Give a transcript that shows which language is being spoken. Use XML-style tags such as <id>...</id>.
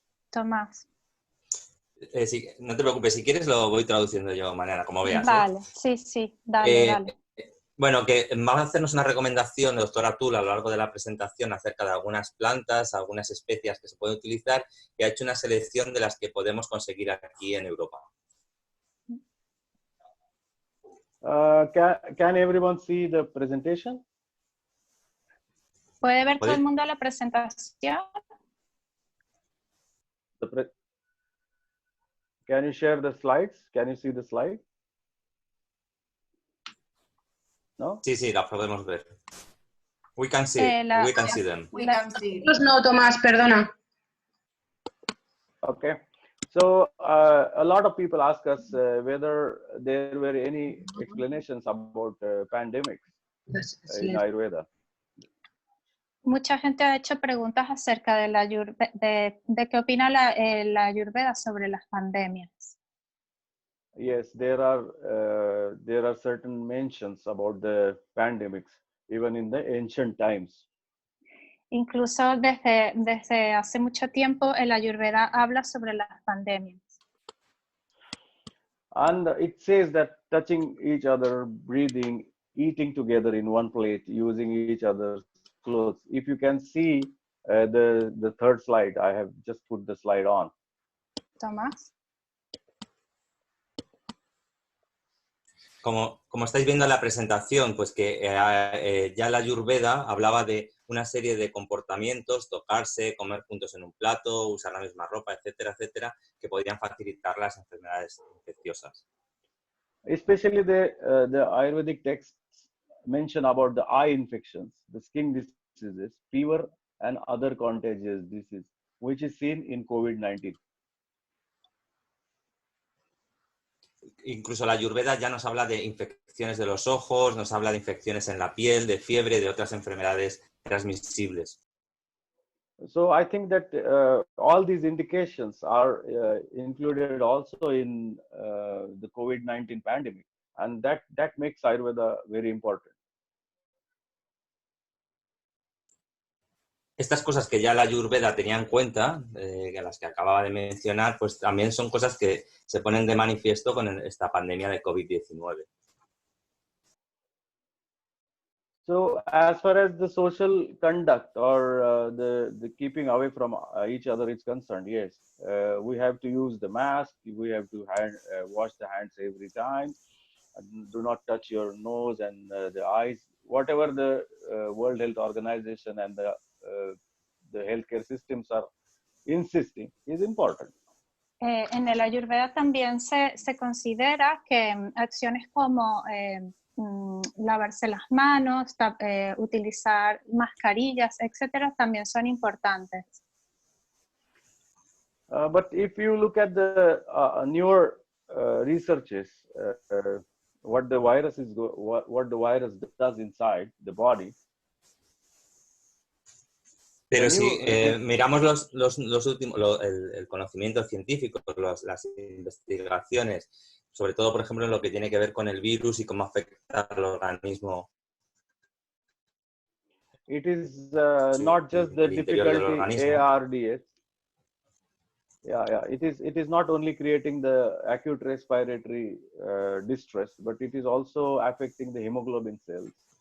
<es>Tomás. Sí, no te preocupes, si quieres lo voy traduciendo yo, Mariana, como veas. Vale, sí, dale, dale. Bueno, que vamos a hacernos una recomendación, doctor Atul, a lo largo de la presentación acerca de algunas plantas, algunas especias que se pueden utilizar, y ha hecho una selección de las que podemos conseguir aquí en Europa.</es> <en>Can everyone see the presentation?</en> <es>¿Puede ver todo el mundo la presentación?</es> <en>Can you share the slides? Can you see the slide? No?</en> <es>Sí, la podemos ver.</es> <en>We can see them. We can see.</en> <es>No, Tomás, perdona.</es> <en>Okay. So a lot of people ask us whether there were any explanations about pandemics in Ayurveda.</en> <es>Mucha gente ha hecho preguntas acerca de la de qué opina la Ayurveda sobre las pandemias.</es> <en>Yes, there are certain mentions about the pandemics even in the ancient times.</en> <es>Incluso desde hace mucho tiempo el Ayurveda habla sobre las pandemias.</es> <en>And it says that touching each other, breathing, eating together in one plate, using each other's clothes. If you can see the third slide, I have just put the slide on. Tomás.</en> <es>Como estáis viendo en la presentación, pues que ya la Ayurveda hablaba de una serie de comportamientos, tocarse, comer juntos en un plato, usar la misma ropa, etcétera, etcétera, que podrían facilitar las enfermedades infecciosas.</es> <en>Especially the Ayurvedic texts mention about the eye infections, the skin diseases, fever, and other contagious diseases, which is seen in COVID-19.</en> <es>Incluso la Ayurveda ya nos habla de infecciones de los ojos, nos habla de infecciones en la piel, de fiebre, de otras enfermedades transmisibles.</es> <en>So I think that all these indications are included also in the COVID-19 pandemic, and that makes Ayurveda very important.</en> <es>Estas cosas que ya la Ayurveda tenía en cuenta, las que acababa de mencionar, pues también son cosas que se ponen de manifiesto con esta pandemia de COVID-19.</es> <en>So as far as the social conduct or the keeping away from each other is concerned, yes, we have to use the mask, we have to wash the hands every time, do not touch your nose and the eyes, whatever the World Health Organization and the healthcare systems are insisting is important.</en> <es>En el Ayurveda también se considera que acciones como lavarse las manos, utilizar mascarillas, etcétera, también son importantes.</es> <en>But if you look at the newer researches, what the virus does inside the body.</en> <es>Pero si miramos los últimos, el conocimiento científico, las investigaciones, sobre todo, por ejemplo, en lo que tiene que ver con el virus y cómo afecta al organismo.</es> <en>It is not just the difficulty ARDS. Yeah. It is not only creating the acute respiratory distress, but it is also affecting the hemoglobin cells.</en>